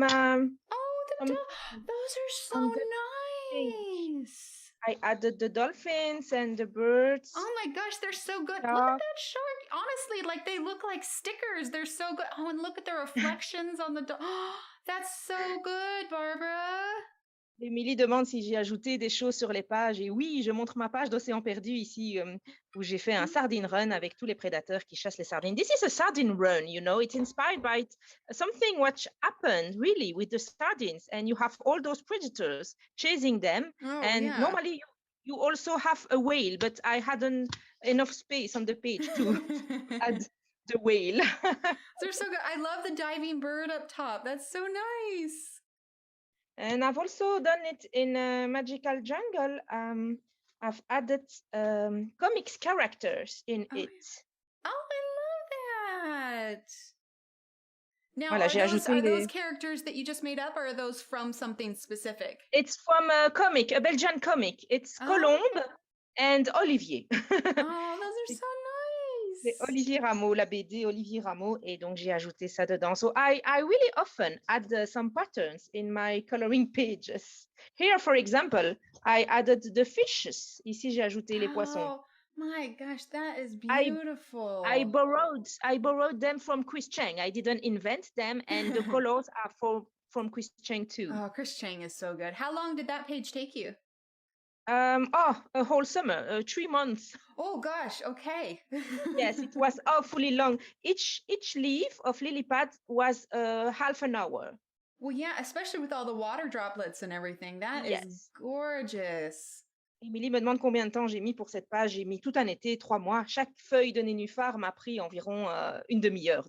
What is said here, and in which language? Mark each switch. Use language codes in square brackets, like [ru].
[en] Those are so nice. I added the dolphins and the birds. Oh my gosh, they're so good. Look at that shark. Honestly, like they look like stickers. They're so good. Oh, and look at the reflections on the that's so good, Barbara. [fr] Émilie demande si j'ai ajouté des choses sur les pages. Et oui, je montre ma page d'Océan perdu ici, où j'ai fait un sardine run avec tous les prédateurs qui chassent les sardines. [en] This is a sardine run, you know. It's inspired by something which happened really with the sardines. And you have all those predators chasing them. Normally you also have a whale, but I hadn't enough space on the page to add the whale. They're so good. I love the diving bird up top. That's so nice. And I've also done it in Magical Jungle. I've added comics characters in it. Oh, I love that. Now, [fr] Voilà, [en] are those characters that you just made up, or are those from something specific? It's from a comic, a Belgian comic. It's Colombe and Olivier. Oh, those are so nice. [fr] C'est Olivier Rameau, la BD Olivier Rameau, et donc j'ai ajouté ça dedans. [en] So I really often add some patterns in my coloring pages. Here, for example, I added the fishes. [fr] Ici, j'ai ajouté les poissons. [en] My gosh, that is beautiful. I borrowed them from Chris Cheng. I didn't invent them, and the colors are from Chris Cheng too. Oh, Chris Cheng is so good. How long did that page take you? A whole summer, 3 months. Oh gosh, okay. Yes, it was awfully long. Each leaf of lily pad was half an hour. Well, yeah, especially with all the water droplets and everything. That is Yes. gorgeous. [fr] Émilie me demande combien de temps j'ai mis pour cette page. J'ai mis tout un été, 3 mois. Chaque feuille de nénuphar m'a pris environ une demi-heure.